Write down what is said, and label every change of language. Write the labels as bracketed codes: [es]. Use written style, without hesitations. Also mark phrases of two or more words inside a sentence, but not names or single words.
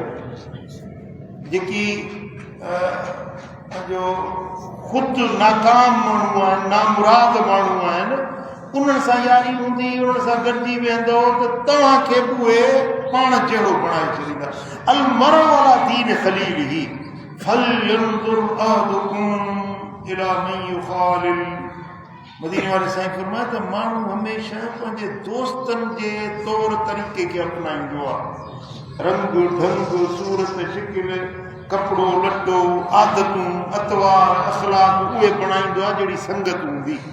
[sd] जेकी जो ख़ुदि नाकाम माण्हू आहिनि, नामुराद माण्हू आहिनि, उन्हनि सां यारी हूंदी, उन्हनि सां गॾिजी वेंदो त तव्हांखे बि उहे पाण जहिड़ो बणाए छॾींदा। [ar] المرء على دين خليله فلينظر أحدكم إلى من يخالل. [sd] मदीने वाले साईं फरमाए त माण्हू हमेशह पंहिंजे दोस्तनि जे तौर तरीक़े खे अपनाईंदो आहे। रंग ढंग, सूरत, शिकिल, कपिड़ो लटो, आदतूं, अतवार, अखलाक उहे बणाईंदो आहे जहिड़ी संगत हूंदी।